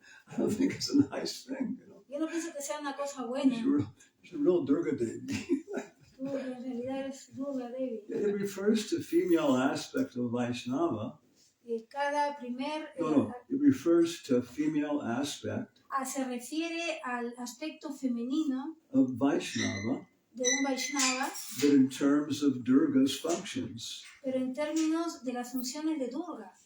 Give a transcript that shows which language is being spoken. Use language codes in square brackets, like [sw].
[en] I don't think it's a nice thing, you know. [es] Yo no pienso que sea una cosa buena. [en] She's a real Durga Devi. [es] Tú en realidad eres Durga Devi. [en] It refers to female aspect of Vaishnava. [es] Cada primer [en] It refers to female aspect [es] se refiere al aspecto femenino [en] of Vaishnava, [es] de un Vaishnava, [en] but in terms of Durga's functions. [es] pero en términos de las funciones de Durga.